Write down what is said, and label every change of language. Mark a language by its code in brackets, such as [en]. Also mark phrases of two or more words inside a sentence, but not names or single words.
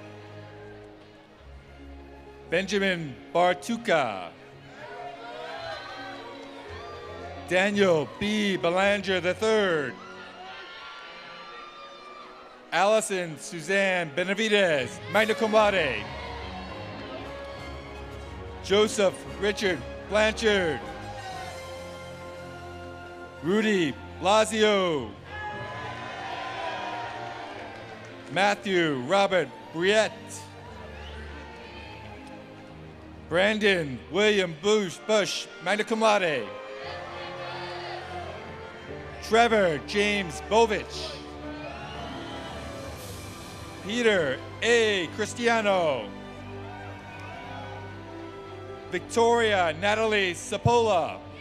[en] Benjamin Bartuka. Daniel B. Belanger III. Allison Suzanne Benavides, [la] magna cum laude. [en] Joseph Richard Blanchard. Rudy Blasio. Matthew Robert Briette. Brandon William Bush, [la] magna cum laude. [en] Trevor James Bovich. Peter A. Cristiano. Victoria Natalie Sapola.